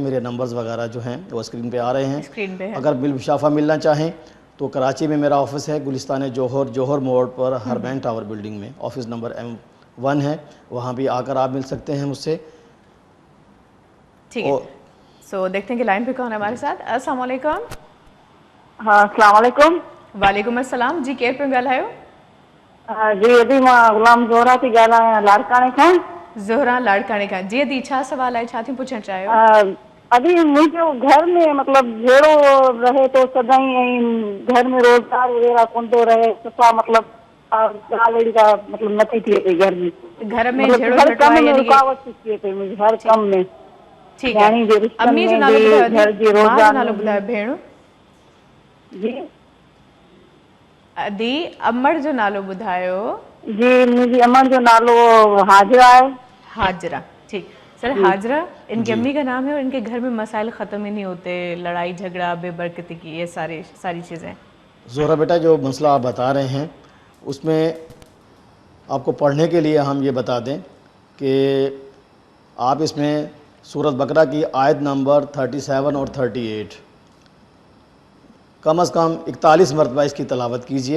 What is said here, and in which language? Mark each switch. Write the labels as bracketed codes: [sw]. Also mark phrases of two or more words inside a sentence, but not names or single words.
[ur] میرے نمبرز وغیرہ جو ہیں وہ اسکرین پہ آ رہے ہیں۔ اگر بالمشافہ ملنا چاہیں تو کراچی میں میرا آفس ہے، گلستان جوہر موڑ پر ہربین ٹاور بلڈنگ میں، آفس نمبر M1 ہے، وہاں بھی آ کر آپ مل سکتے ہیں مجھ سے۔ ٹھیک ہے، سو دیکھتے ہیں کہ لائن پہ کون ہے ہمارے ساتھ۔ السلام علیکم۔ ہاں السلام علیکم۔ [sd] وعلیکم السلام، جی کیئر پہ ॻाल्हायो؟ جی ابھی मां غلام زہرا थी ॻाल्हायां लाड़काणे खां। زہرا लाड़काणे खां। जी दी छा सवाल आहे, छा थी पुछणु चाहियो? अभी मुंहिंजो घर में मतलब भेड़ो रहे तो सदाई ऐं घर में रोजगार वगैरह कोन थो रहे, सफ़ा मतलब ॻाल्हि अहिड़ी का मतलब नथी थिए पई घर में। घर में मतलब झेड़ो हर झटो कम आहे में यानी रुकावट थी थिए पई मुंहिंजे हर कम में। [ur] ٹھیک ہے, [sd] अम्मी जो नालो ॿुधायो, घर जी मां जो रोज़गार नालो ॿुधायो भेण। जी दी अमर जो नालो ॿुधायो। जी मुंहिंजी अमर जो नालो हाजरा है। हाजरा, ठीक। [ur] سر ہاجرہ ان کی امی کا نام ہے اور ان کے گھر میں مسائل ختم ہی نہیں ہوتے، لڑائی جھگڑا بے برکتی کی یہ ساری چیزیں. زہرہ بیٹا جو مسئلہ آپ بتا رہے ہیں اس میں آپ کو پڑھنے کے لیے ہم یہ بتا دیں کہ آپ اس میں سورۃ بقرہ کی آیت نمبر 37 اور 38 کم سے کم 41 مرتبہ اس کی تلاوت کیجیے.